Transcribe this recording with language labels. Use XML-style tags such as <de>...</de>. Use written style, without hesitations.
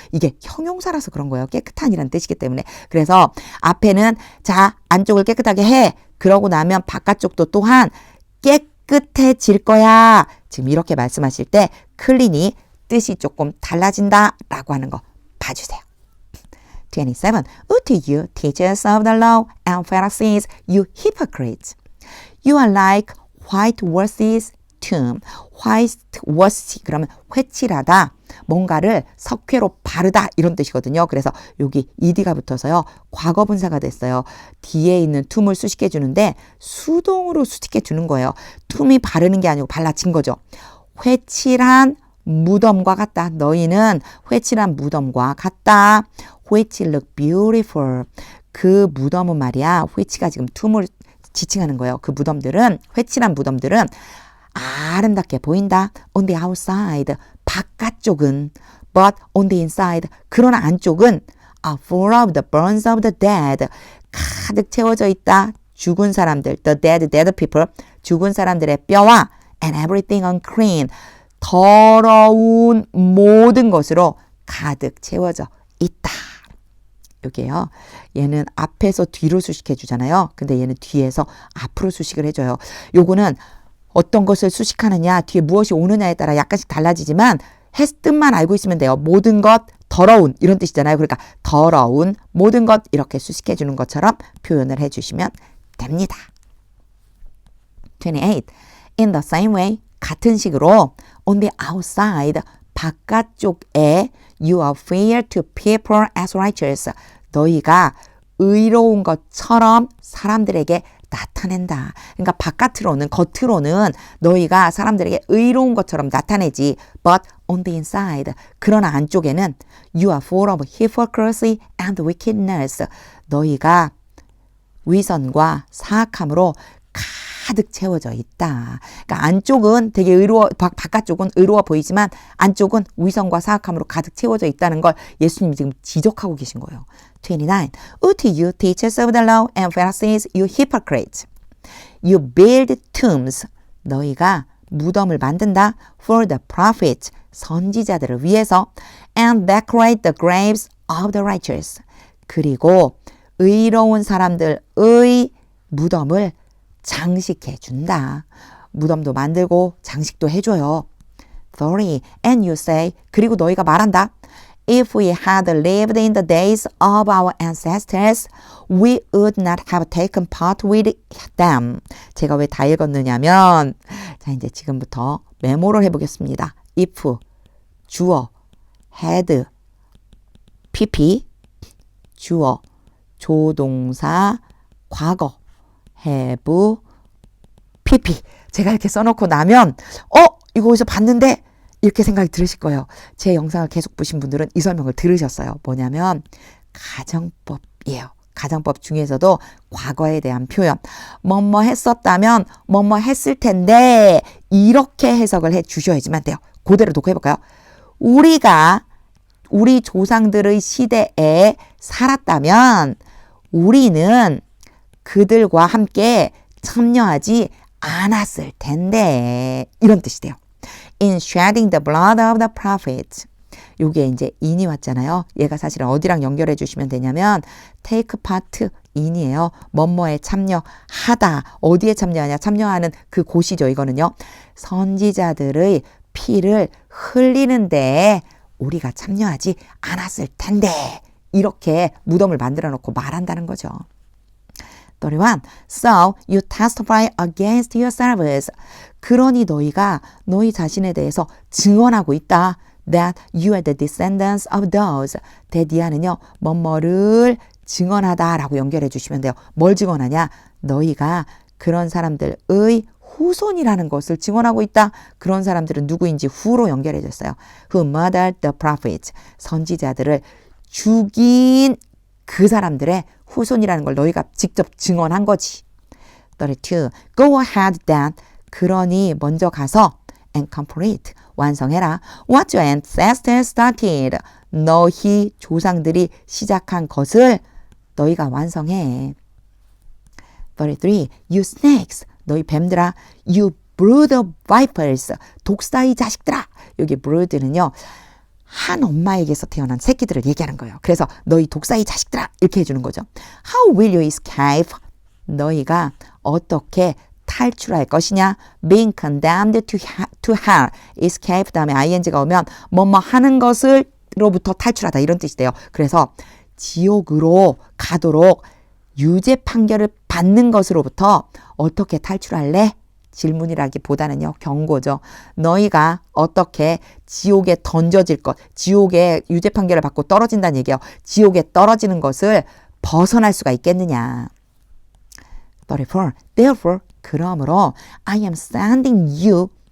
<ko>이게 형용사라서 그런 거예요. 깨끗한이라는 뜻이기 때문에. 그래서 앞에는 자 안쪽을 깨끗하게 해. 그러고 나면 바깥쪽도 또한 깨끗해질 거야. 지금 이렇게 말씀하실 때 clean이 뜻이 조금 달라진다 라고 하는 거 봐주세요. 27.</ko> <en>Woe to you, teachers of the law and Pharisees, you hypocrites! You are like whitewashed tomb.</en> <ko>whitewash 그러면 회칠하다. 뭔가를 석회로 바르다 이런 뜻이거든요. 그래서 여기 ed가 붙어서요. 과거분사가 됐어요. 뒤에 있는 tum을 수식해 주는데 수동으로 수식해 주는 거예요. tum이 바르는 게 아니고 발라진 거죠. 회칠한 무덤과 같다. 너희는 회칠한 무덤과 같다.</ko> <en>Which look beautiful.</en> <ko>그 무덤은 말이야. which가 지금 tum을 지칭하는 거예요. 그 무덤들은 회칠한 무덤들은 아름답게 보인다.</ko> <en>On the outside.</en> <ko>바깥쪽은</ko> <en>but on the inside.</en> <ko>그러나 안쪽은</ko> <en>are full of the bones of the dead.</en> <ko>가득 채워져 있다. 죽은 사람들.</ko> <en>The dead people.</en> <ko>죽은 사람들의 뼈와</ko> <en>and everything unclean.</en> <ko>더러운 모든 것으로 가득 채워져 있다. 여기에요. 얘는 앞에서 뒤로 수식해 주잖아요. 근데 얘는 뒤에서 앞으로 수식을 해줘요. 요거는 어떤 것을 수식하느냐, 뒤에 무엇이 오느냐에 따라 약간씩 달라지지만 뜻만 알고 있으면 돼요. 모든 것, 더러운 이런 뜻이잖아요. 그러니까 더러운 모든 것 이렇게 수식해 주는 것처럼 표현을 해주시면 됩니다. 28.</ko> <en>In the same way,</en> <ko>같은 식으로</ko> <en>on the outside,</en> <ko>바깥쪽에</ko> <en>you appear to people as righteous.</en> <ko>너희가 의로운 것처럼 사람들에게 나타낸다. 그러니까 바깥으로는 겉으로는 너희가 사람들에게 의로운 것처럼 나타내지.</ko> <en>But on the inside.</en> <ko>그러나 안쪽에는</ko> <en>you are full of hypocrisy and wickedness.</en> <ko>너희가 위선과 사악함으로 가득 채워져 있다. 그러니까 안쪽은 되게 의로워, 바깥쪽은 의로워 보이지만 안쪽은 위선과 사악함으로 가득 채워져 있다는 걸 예수님이 지금 지적하고 계신 거예요. 29.</ko> <en>Woe to you, teachers of the law and Pharisees, you hypocrites! You build tombs.</en> <ko>너희가 무덤을 만든다.</ko> <en>For the prophets.</en> <ko>선지자들을 위해서.</ko> <en>And decorate the graves of the righteous.</en> <ko>그리고 의로운 사람들의 무덤을 장식해 준다. 무덤도 만들고 장식도 해줘요. 30.</ko> <en>And you say,</en> <ko>그리고 너희가 말한다.</ko> <en>If we had lived in the days of our ancestors, we would not have taken part with them.</en> <ko>제가 왜 다 읽었느냐면, 자, 이제 지금부터 메모를 해보겠습니다. If, 주어, had, pp, 주어, 조동사, 과거, have, pp. 제가 이렇게 써놓고 나면 이거 어디서 봤는데 이렇게 생각이 들으실 거예요. 제 영상을 계속 보신 분들은 이 설명을 들으셨어요. 뭐냐면 가정법이에요. 가정법 중에서도 과거에 대한 표현. 뭐뭐 했었다면 뭐뭐 했을 텐데 이렇게 해석을 해 주셔야지만 돼요. 그대로 놓고 해볼까요? 우리가 우리 조상들의 시대에 살았다면 우리는 그들과 함께 참여하지 않았을 텐데 이런 뜻이 돼요.</ko> <en>In shedding the blood of the prophets.</en> <ko>요게 이제 in이 왔잖아요. 얘가 사실은 어디랑 연결해 주시면 되냐면 take part in이에요. 뭐뭐에 참여하다. 어디에 참여하냐? 참여하는 그 곳이죠. 이거는요. 선지자들의 피를 흘리는데 우리가 참여하지 않았을 텐데 이렇게 무덤을 만들어 놓고 말한다는 거죠. 31.</ko> <en>So you testify against yourselves.</en> <ko>그러니 너희가 너희 자신에 대해서 증언하고 있다.</ko> <en>That you are the descendants of those.</en> <ko>대디아는요. 뭐뭐를 증언하다 라고 연결해 주시면 돼요. 뭘 증언하냐? 너희가 그런 사람들의 후손이라는 것을 증언하고 있다. 그런 사람들은 누구인지 후로 연결해 줬어요.</ko> <en>Who murdered the prophets.</en> <ko>선지자들을 죽인 그 사람들의 후손이라는 걸 너희가 직접 증언한 거지. 32.</ko> <en>Go ahead then.</en> <ko>그러니 먼저 가서</ko> <en>and complete.</en> <ko>완성해라.</ko> <en>What your ancestors started.</en> <ko>너희 조상들이 시작한 것을 너희가 완성해.</ko> <en>33. You snakes.</en> <ko>너희 뱀들아.</ko> <en>You brood of vipers.</en> <ko>독사의 자식들아. 여기 brood는요. 한 엄마에게서 태어난 새끼들을 얘기하는 거예요. 그래서 너희 독사의 자식들아 이렇게 해주는 거죠.</ko> <en>How will you escape?</en> <ko>너희가 어떻게 탈출할 것이냐?</ko> <en>Being condemned to hell.</en> <ko>escape 다음에 ing가 오면 뭐뭐 하는 것을로부터 탈출하다 이런 뜻이 돼요. 그래서 지옥으로 가도록 유죄 판결을 받는 것으로부터 어떻게 탈출할래? 질문이라기보다는요, 경고죠. 너희가 어떻게 지옥에 던져질 것, 지옥에 유죄 판결을 받고 떨어진다는 얘기예요. 지옥에 떨어지는 것을 벗어날 수가 있겠느냐. 34.</ko> <en>Therefore,</en> <ko>그러므로</ko> <en>I am sending you.</en>